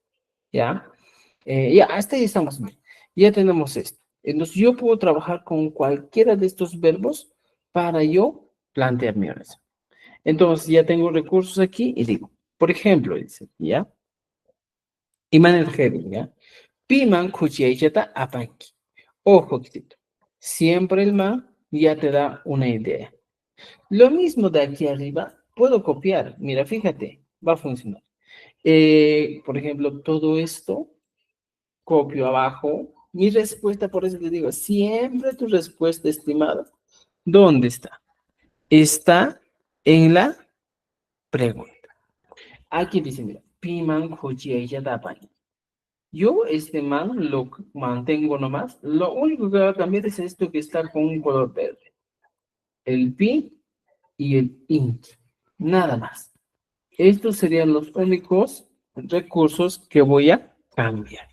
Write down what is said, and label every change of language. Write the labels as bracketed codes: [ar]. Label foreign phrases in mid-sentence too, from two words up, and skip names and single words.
[es] ¿Ya? Ya, hasta ahí estamos bien. Ya tenemos esto. Entonces, yo puedo trabajar con cualquiera de estos verbos para yo plantear mi oración. Entonces, ya tengo recursos aquí y digo, por ejemplo, dice, ¿ya? Iman el heading, ¿ya? [qu] Piman kuchiaychata apanki. [es] Ojo, quitito. Siempre el man ya te da una idea. Lo mismo de aquí arriba, puedo copiar. Mira, fíjate, va a funcionar. Por ejemplo, todo esto copio abajo mi respuesta, por eso te digo, siempre tu respuesta, estimado, ¿dónde está? Está en la pregunta. Aquí dice, mira, [qu] piman kuchiya dapan. [es] Yo este man lo mantengo nomás. Lo único que va a cambiar es esto que está con un color verde. El pi y el int. Nada más. Estos serían los únicos recursos que voy a cambiar.